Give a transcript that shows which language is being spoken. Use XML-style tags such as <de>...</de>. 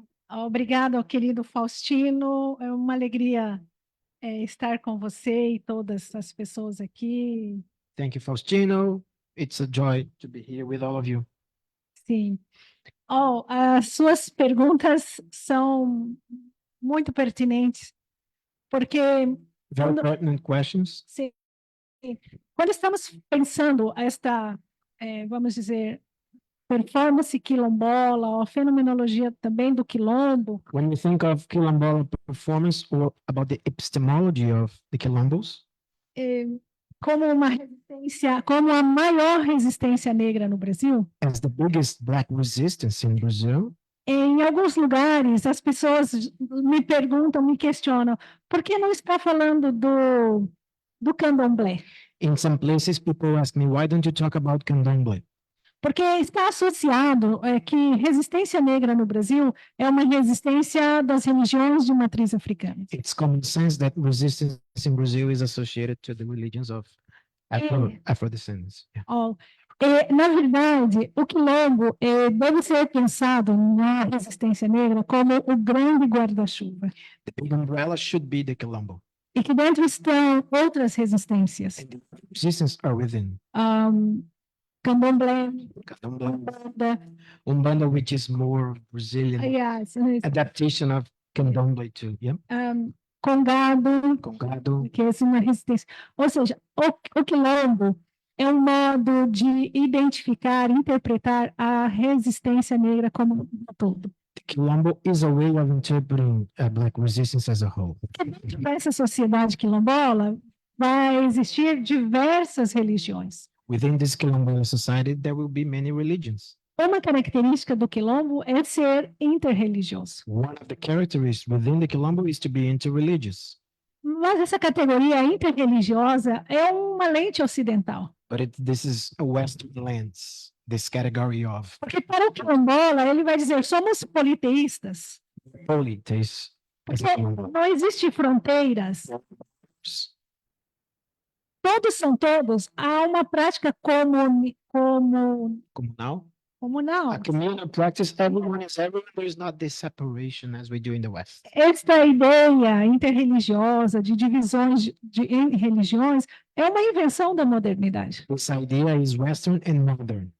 <pt>Obrigada ao querido Faustino. É uma alegria estar com você e todas as pessoas aqui.</pt> <en>Thank you, Faustino. It's a joy to be here with all of you.</en> <pt>Sim. As suas perguntas são muito pertinentes, porque</pt> <en>Very</en> <pt>Quando-</pt> <en>pertinent questions.</en> <pt>sim, quando estamos pensando esta, vamos dizer, performance quilombola, ou a fenomenologia também do quilombo,</pt> <en>When we think of Quilombola performance or about the epistemology of the Quilombos,</en> <pt>como uma resistência, como a maior resistência negra no Brasil,</pt> <en>as the biggest Black resistance in Brazil,</en> <pt>em alguns lugares as pessoas me perguntam, me questionam, por que não está falando do candomblé?</pt> <en>in some places people ask me, why don't you talk about Candomblé?</en> <pt>Porque está associado que resistência negra no Brasil é uma resistência das religiões de matriz africana.</pt> <en>It's common sense that resistance in Brazil is associated to the religions of Afro-descendants. Yeah.</en> <pt>Na verdade, o quilombo deve ser pensado na resistência negra como o grande guarda-chuva.</pt> <en>The big umbrella should be the Quilombo.</en> <pt>E que dentro estão outras resistências.</pt> <en>And the resistance are within.</en> <pt>Candomblé,</pt> <en>Candomblé,</en> <pt>Umbanda,</pt> <en>Umbanda, which is more Brazilian yes, adaptation of Candomblé too. Yeah.</en> <pt>Congado,</pt> <en>Congado.</en> <pt>que é uma resistência. Ou seja, o quilombo é um modo de identificar, interpretar a resistência negra como um todo.</pt> <en>The Quilombo is a way of interpreting Black resistance as a whole.</en> <pt>Dentro dessa sociedade quilombola, vai existir diversas religiões.</pt> <en>Within this Quilombola society, there will be many religions.</en> <pt>Uma característica do quilombo é ser interreligioso.</pt> <en>One of the characteristics within the Quilombo is to be interreligious.</en> <pt>Mas essa categoria interreligiosa é uma lente ocidental.</pt> <en>But this is a Western lens, this category of</en> <pt>Porque para o quilombola, ele vai dizer, somos politeístas.</pt> <en>polytheism.</en> <pt>Porque não existe fronteiras. Todos são todos. Há uma prática Comunal. comunal.</pt> <en>A communal practice, everyone is everyone. There's not this separation as we do in the West.</en> <pt>Esta ideia interreligiosa, de divisões em religiões, é uma invenção da modernidade.</pt> <en>This idea is Western and modern.</en>